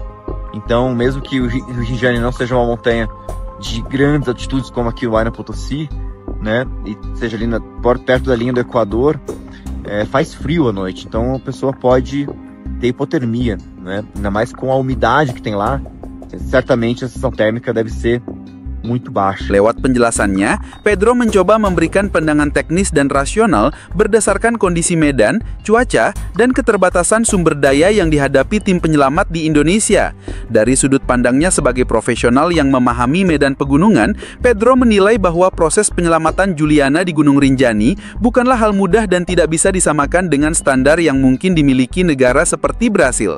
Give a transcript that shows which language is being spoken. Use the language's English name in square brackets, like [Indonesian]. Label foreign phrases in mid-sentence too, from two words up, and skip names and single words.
[Portuguese] Então, mesmo que o Rinjani não seja uma montanha de grandes altitudes como aqui o Huayna Potosí, né, e seja ali perto da linha do Equador, faz frio à noite. Então a pessoa pode ter hipotermia, né? Ainda mais com a umidade que tem lá. Certamente a sensação térmica deve ser muito baixa. [Indonesian] Lewat penjelasannya, Pedro mencoba memberikan pandangan teknis dan rasional berdasarkan kondisi medan, cuaca, dan keterbatasan sumber daya yang dihadapi tim penyelamat di Indonesia. Dari sudut pandangnya sebagai profesional yang memahami medan pegunungan, Pedro menilai bahwa proses penyelamatan Juliana di Gunung Rinjani bukanlah hal mudah dan tidak bisa disamakan dengan standar yang mungkin dimiliki negara seperti Brasil.